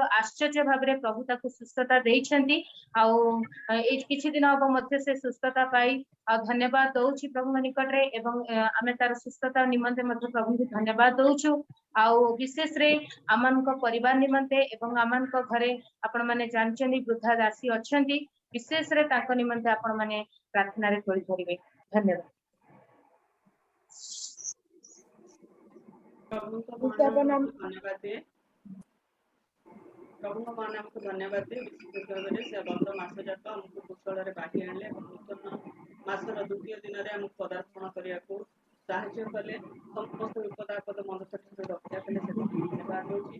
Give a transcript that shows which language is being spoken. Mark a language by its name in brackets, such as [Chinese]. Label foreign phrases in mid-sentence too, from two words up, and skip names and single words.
[Odia] ଆଶ୍ଚର୍ଯ୍ୟ ଭାବରେ ପ୍ରଭୁ ତାକୁ ସୁସ୍ଥତା ଦେଇଛନ୍ତି। ଆଉ ଏଇ କିଛି ଦିନ ହବ ମଧ୍ୟ ସେ ସୁସ୍ଥତା ପାଇ ଆଉ ଧନ୍ୟବାଦ ଦଉଛି ପ୍ରଭୁଙ୍କ ନିକଟରେ। ଏବଂ ଆମେ ତାର ସୁସ୍ଥତା ନିମନ୍ତେ ମଧ୍ୟ ପ୍ରଭୁଙ୍କୁ ଧନ୍ୟବାଦ ଦଉଛୁ। ଆଉ ବିଶେଷରେ ଆମମାନଙ୍କ ପରିବାର ନିମନ୍ତେ ଏବଂ ଆମମାନଙ୍କ ଘରେ ଆପଣ ମାନେ ଜାଣିଛନ୍ତି ବୃଦ୍ଧା ଦାସୀ ଅଛନ୍ତି। ବିଶେଷ ରେ ତାକୁ ନିମନ୍ତେ ଆପଣ ମାନେ ପ୍ରାର୍ଥନା ରେ ତୋଳି ଧରିବେ। धन्यवाद। प्रभुଙ୍କ ମାନଙ୍କୁ ଧନ୍ୟବାଦ ଦିଏ ବିଶେଷ ଭାବରେ ସେ ଗତ ମାସ ଯାକ ଆମକୁ କୁଶଳରେ ବାଢି ଆଣିଲେ ଏବଂ ନୂତନ ମାସର ଦ୍ୱିତୀୟ ଦିନରେ ଆମକୁ ପଦାର୍ପଣ କରିବାକୁ ସାହାଯ୍ୟ କଲେ ସମସ୍ତ ବିପଦ ଆପଦ ମନୁଷ୍ୟଠାରୁ ରକ୍ଷା କଲେ ସେଥିପାଇଁ ଧନ୍ୟବାଦ ଦଉଛି।